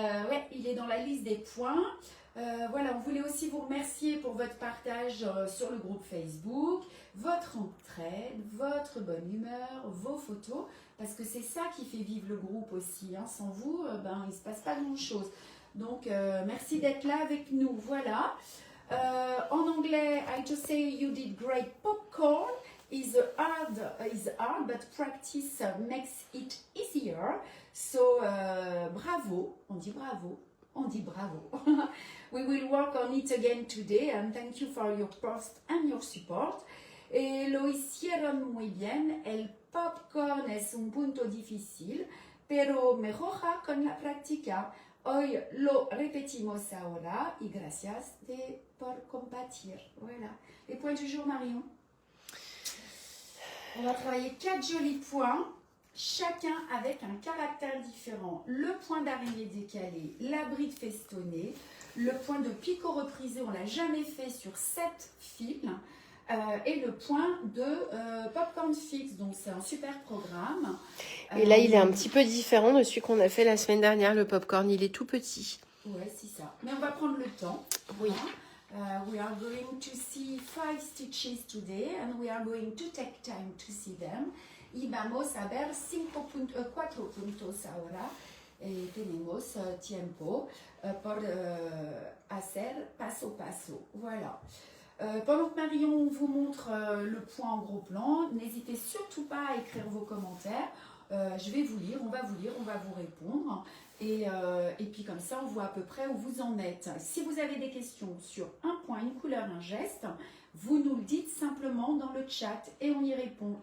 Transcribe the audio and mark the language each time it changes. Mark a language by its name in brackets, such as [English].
[French] Ouais, il est dans la liste des points. Voilà, on voulait aussi vous remercier pour votre partage sur le groupe Facebook, votre entraide, votre bonne humeur, vos photos, parce que c'est ça qui fait vivre le groupe aussi. Hein. Sans vous, il ne se passe pas grand-chose. Donc, merci d'être là avec nous. Voilà. En anglais, [English] I just say you did great. Popcorn is hard, but practice makes it easier. [French] So, bravo. On dit bravo. On dit bravo. [English] We will work on it again today and thank you for your trust and your support. [Spanish] Lo hicieron muy bien. El popcorn es un punto difícil, pero mejora con la práctica. Hoy lo repetimos ahora y gracias por compartir. [French] Voilà. Les points du jour, Marion. On va travailler 4 jolis points. Chacun avec un caractère différent. Le point d'arrivée décalé, la bride festonnée, le point de picot reprisé, on ne l'a jamais fait sur 7 fils. et le point de Popcorn Fix. Donc c'est un super programme. Et là, il est un petit peu différent de celui qu'on a fait la semaine dernière, le popcorn. Il est tout petit. Ouais, c'est ça. Mais on va prendre le temps. Oui. [English] We are going to see 5 stitches today and we are going to take time to see them. [Spanish] Y vamos a ver 4 puntos ahora. Tenemos tiempo por hacer paso paso. [French] Voilà. Pendant que Marion vous montre le point en gros plan, n'hésitez surtout pas à écrire vos commentaires. Je vais vous lire, on va vous lire, on va vous répondre. Et puis comme ça, on voit à peu près où vous en êtes. Si vous avez des questions sur un point, une couleur, un geste, vous nous le dites simplement dans le chat et on y répond.